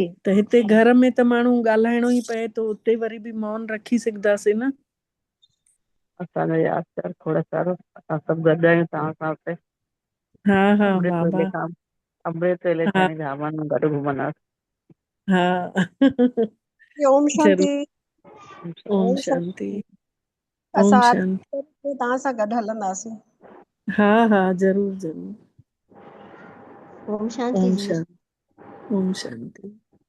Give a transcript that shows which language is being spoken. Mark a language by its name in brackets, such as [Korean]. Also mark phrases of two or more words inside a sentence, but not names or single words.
[Sindhi] त हिते घर में त माण्हू ॻाल्हाइणो ई पए थो, उते वरी बि मौन रखी सघंदासीं न। असांजो यादगार खोड़ सारो, असां सभु गॾु आहियूं तव्हां सां हुते। हा हा बाबा अमृत वेले हा ताईं धामनि में गॾु घुमंदासीं। हा ओम जरूर। शांति। ओम ओम शांति। शांति। ओम असां शांति। तव्हां सां गॾु हलंदासीं। हा हा जरूर जरूर। ओम शांति ओम जी। शांति। ओम शांति।